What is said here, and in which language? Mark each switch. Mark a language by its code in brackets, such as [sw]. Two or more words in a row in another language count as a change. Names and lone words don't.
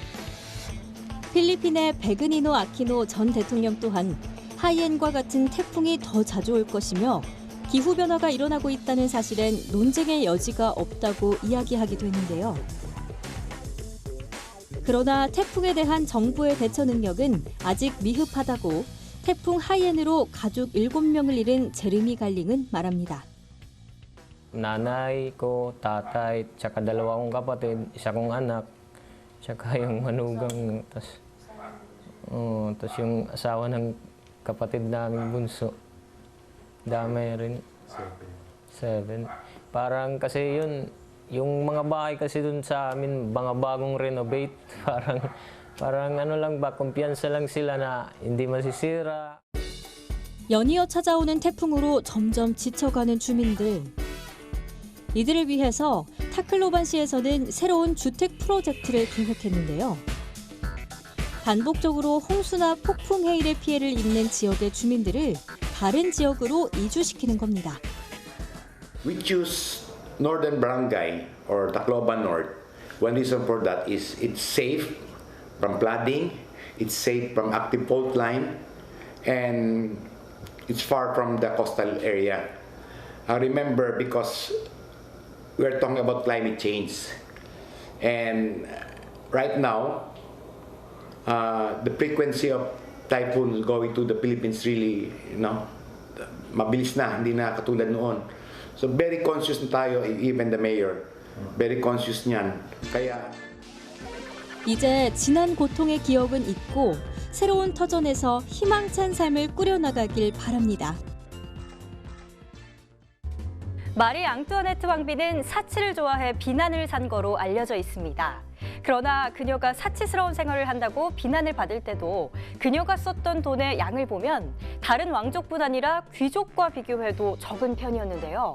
[ko] 필리핀의 베그니노 아키노 전 대통령 또한 하이엔과 같은 태풍이 더 자주 올 것이며 기후변화가 일어나고 있다는 사실엔 논쟁의 여지가 없다고 이야기하기도 했는데요. 그러나 태풍에 대한 정부의 대처 능력은 아직 미흡하다고 태풍 하이엔으로 가족 7명을 잃은 제르미 갈링은 말합니다. [tl] Nanay ko, tatay, tsaka dalawa kong kapatid, isa kong anak, tsaka yung manugang, tas yung asawa ng kapatid naming bunso. Dami rin. 7. Parang kasi yun, yung mga bahay kasi dun sa amin, mga bagong renovate, parang lang ba, kumpiyansa lang sila na hindi masisira. [ko] 연이어 찾아오는 태풍으로 점점 지쳐가는 주민들. 이들을 위해서 타클로반시에서는 새로운 주택 프로젝트를 계획했는데요. 반복적으로 홍수나 폭풍 해일의 피해를 입는 지역의 주민들을 다른 지역으로 이주시키는 겁니다. [en] We choose Northern Barangay or Tacloban North. One reason for that is it's safe from flooding, it's safe from active fault line, and it's far from the coastal area. I remember because we're talking about climate change, and right now the frequency of typhoons going to the Philippines really, [tl] mabilis na, hindi na katulad noon. [en] So very conscious [tl] na tayo, [en] even the mayor, very conscious [tl] niyan. kaya [ko] 이제 지난 고통의 기억은 잊고 새로운 터전에서 희망찬 삶을 꾸려나가길 바랍니다. 마리 앙뚜아네트 왕비는 사치를 좋아해 비난을 산 거로 알려져 있습니다. 그러나 그녀가 사치스러운 생활을 한다고 비난을 받을 때도 그녀가 썼던 돈의 양을 보면 다른 왕족뿐 아니라 귀족과 비교해도 적은 편이었는데요.